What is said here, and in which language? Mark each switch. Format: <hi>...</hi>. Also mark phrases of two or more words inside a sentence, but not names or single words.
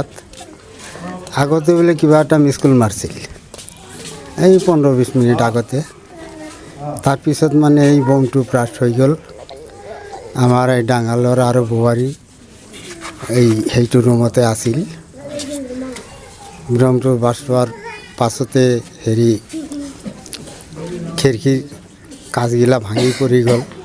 <as>আগতে বোলে কিবা এটা মিছকল মাৰিছিল 15-20 মিনিট আগতে তাৰ পিছত মানে এই বমটো ব্লাস্ট হৈ গল। আমার এই ডাঙালৰ আৰু বুৱাৰী এই হেইটো ৰুমতে আছিল। বমটো ব্লাস্ট হোৱাৰ পাছতে হেৰি খিৰকিৰ কাজগিলা ভাঙি পৰি গল।</as>